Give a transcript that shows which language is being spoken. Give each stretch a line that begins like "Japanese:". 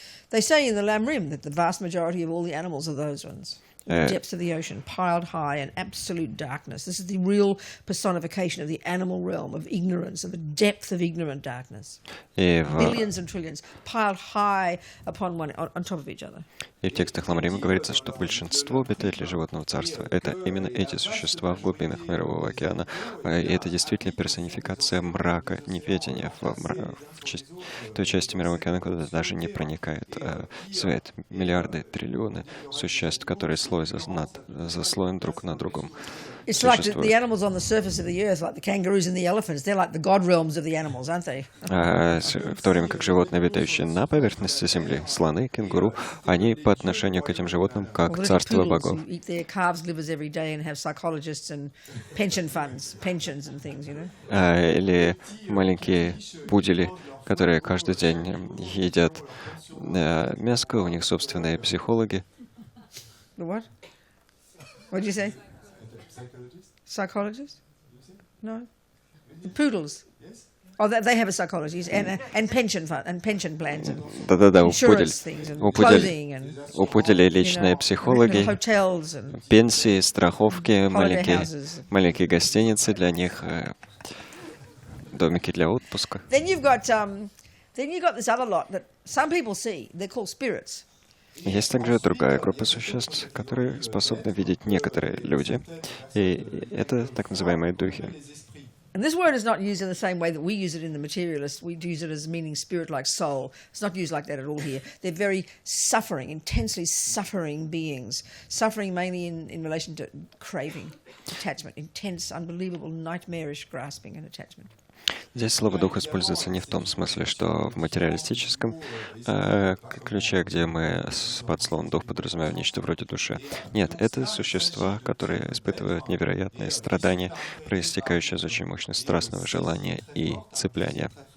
English: They say in the Lamrim that the vast majority of all the animals are those ones. The depths of the ocean, piled high in absolute darkness. This is the real personification of the animal realm, of ignorance, of the depth of ignorant darkness. Billions and trillions, piled high upon on top of each other.
Russian: И в текстах Ламрима говорится, что большинство обитателей животного царства — это именно эти существа в глубинах Мирового океана. И это действительно персонификация мрака, неведения в той части Мирового океана, куда даже не проникает свет. Миллиарды, триллионы существ, которые слой за слоем друг на другом.
English: It's like the animals on the surface of the earth, like the kangaroos and the elephants. They're like the god realms of the animals, aren't they?
Russian: В то время как животные, обитающие на поверхности Земли, слоны, кенгуру, они по отношению к этим животным как царство богов.
English: Eat their calves' livers every day and have psychologists and pension funds, pensions and things, you know.
Russian: Или маленькие пудели, которые каждый день едят мяско, у них собственные психологи.
English: The what? What did you say? Psychologists? No. The poodles. Oh, they have a psychologist and pension fund and pension plans and insurance things and clothing and
Russian: у пуделей личные психологи,
English: hotels and
Russian: пенсии, страховки, маленькие гостиницы для них, домики для отпуска.
English: Then you've got this other lot that some people see. They're called spirits.
Russian: Есть также другая группа существ, которые способны видеть некоторые люди, и это так называемые духи.
English: And this word is not used in the same way that we use it in the materialist. We use it as meaning spirit like soul. It's not used like that at all here. They're very suffering, intensely suffering beings. Suffering mainly in relation to craving, attachment, intense, unbelievable, nightmarish grasping and attachment.
Russian: Здесь слово «дух» используется не в том смысле, что в материалистическом ключе, где мы под словом «дух» подразумеваем нечто вроде души. Нет, это существа, которые испытывают невероятные страдания, проистекающие из очень мощного страстного желания и цепляния.